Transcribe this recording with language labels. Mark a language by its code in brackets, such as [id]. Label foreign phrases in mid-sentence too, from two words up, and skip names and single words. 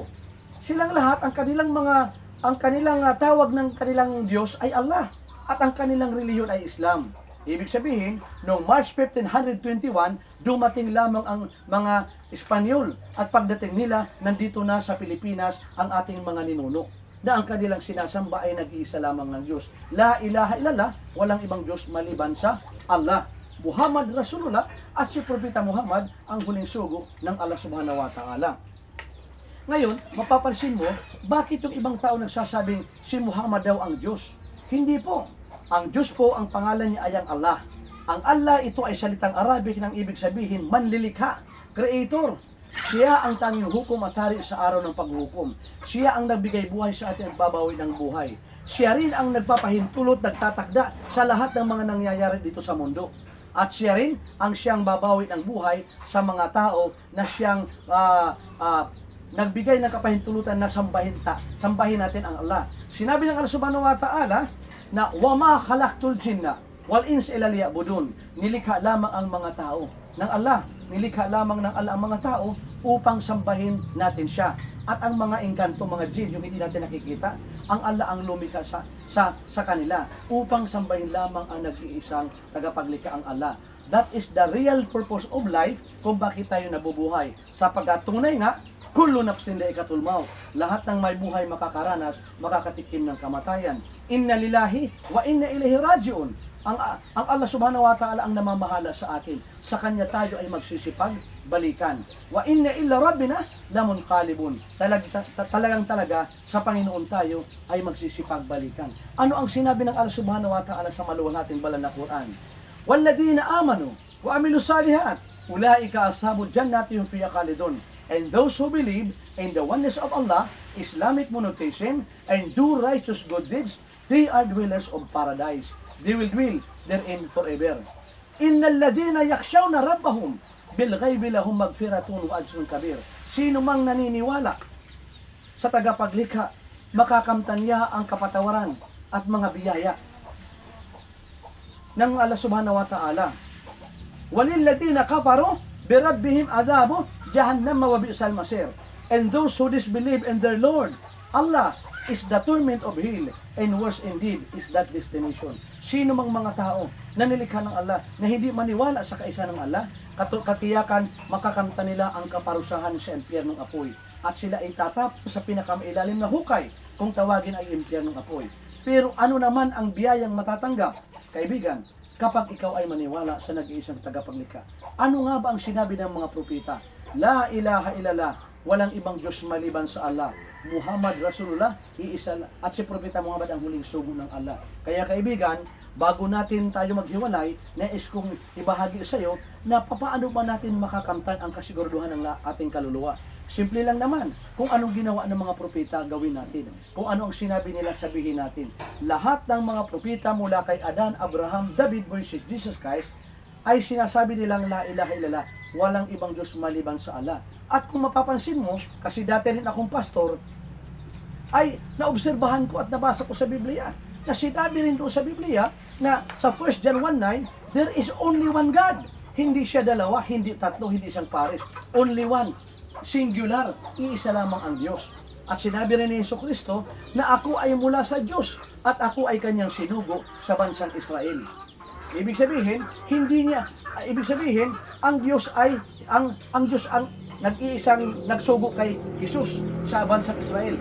[tl] Silang lahat, ang kanilang tawag ng kanilang Diyos ay Allah, at ang kanilang reliyon ay Islam. Ibig sabihin, noong March 1521, dumating lamang ang mga Espanyol, at pagdating nila, nandito na sa Pilipinas ang ating mga ninuno, na ang kanilang sinasamba ay nag-iisa lamang ng Diyos. [ar] لا إله إلا الله, [tl] walang ibang Diyos maliban sa Allah. [ar] محمد رسول الله, [tl] at si Propeta Muhammad ang huling sugo ng Allah [ar] سبحانه وتعالى. [tl] Ngayon, mapapansin mo, bakit yung ibang tao nagsasabing si Muhammad daw ang Diyos? Hindi po. Ang Diyos po, ang pangalan niya ay ang Allah. Ang Allah, ito ay salitang Arabic ng ibig sabihin, manlilikha, creator. Siya ang tanging hukom at hari sa araw ng paghukom. Siya ang nagbigay buhay sa atin at babawi ng buhay. Siya rin ang nagpapahintulot, nagtatakda sa lahat ng mga nangyayari dito sa mundo. At siya rin ang siyang babawi ng buhay sa mga tao na siyang nagbigay ng kapahintulutan na sambahin natin ang Allah. Sinabi ng Allah [ar] سبحانه وتعالى [tl] na [ar] وما خلقت الجن والإنس إلا ليعبدون. [tl] Nilikha lamang ang mga tao ng Allah. Nilikha lamang ng Allah ang mga tao upang sambahin natin siya. At ang mga engkanto, mga jinn, yung hindi natin nakikita, ang Allah ang lumikha sa kanila upang sambahin lamang ang nag-iisang tagapaglikha, ang Allah. [en] That is the real purpose of life [tl] kung bakit tayo nabubuhay. Sapagkat tunay nga, [ar] كل نفس ذائقة الموت. [tl] Lahat ng may buhay makakaranas, makakatikim ng kamatayan. [ar] إنا لله وإنا إليه راجعون. [tl] Ang Allah [ar] سبحانه وتعالى [tl] ang namamahala sa atin. Sa Kanya tayo ay magsisipag balikan. [ar] وإنا إلى ربنا لمنقلبون. [tl] Talagang sa Panginoon tayo ay magsisipag balikan. Ano ang sinabi ng Allah [ar] سبحانه وتعالى [tl] sa maluwalhating banal na Quran? [ar] والذين آمنوا وعملوا الصالحات أولئك أصحاب الجنة هم فيها خالدون. [en] And those who believe in the oneness of Allah, Islamic monotheism, and do righteous good deeds, they are dwellers of paradise. They will dwell therein forever. [ar] إن الذين يخشون ربهم بالغيب لهم مغفرة وأجر كبير. [tl] Sino mang naniniwala sa tagapaglikha, makakamtan niya ang kapatawaran at mga biyaya ng Allah [ar] سبحانه وتعالى. وللذين كفروا بربهم عذاب جهنم وبئس المصير. [en] And those who disbelieve in their Lord, Allah, is the torment of hell, and worse indeed is that destination. [tl] Sino mang mga tao na nilikha ng Allah na hindi maniwala sa kaisa ng Allah, katiyakan makakamta nila ang kaparusahan sa impyernong apoy, at sila ay tatapos sa pinakamailalim na hukay kung tawagin ay impyernong apoy. Pero ano naman ang biyayang matatanggap, kaibigan, kapag ikaw ay maniwala sa nag-iisang tagapaglikha? Ano nga ba ang sinabi ng mga propeta? [ar] لا إله إلا الله, [tl] walang ibang Diyos maliban sa Allah. [ar] محمد رسول الله, [tl] iisa, at si Propeta Muhammad ang huling sugo ng Allah. Kaya kaibigan, bago natin tayo maghiwalay, nais kong ibahagi sa iyo na paano ba natin makakamtan ang kasiguraduhan ng ating kaluluwa. Simple lang naman, kung anong ginawa ng mga propeta, gawin natin. Kung ano ang sinabi nila, sabihin natin. Lahat ng mga propeta mula kay Adan, Abraham, David, Moises, Jesus Christ, ay sinasabi nilang [ar] لا إله إلا الله, [tl] walang ibang Diyos maliban sa Allah. At kung mapapansin mo, kasi dati rin akong pastor, ay naobserbahan ko at nabasa ko sa Biblia, na sinabi rin doon sa Biblia, na sa 1 John 1:9, [en] there is only one God. [tl] Hindi siya dalawa, hindi tatlo, hindi isang pares. [en] Only one. Singular. [tl] Iisa lamang ang Diyos. At sinabi rin ni Jesucristo, na ako ay mula sa Diyos, at ako ay kanyang sinugo sa bansang Israel. Ibig sabihin, ang Diyos ay, ang Diyos ang nag-iisang nagsugo kay Jesus sa bansang Israel.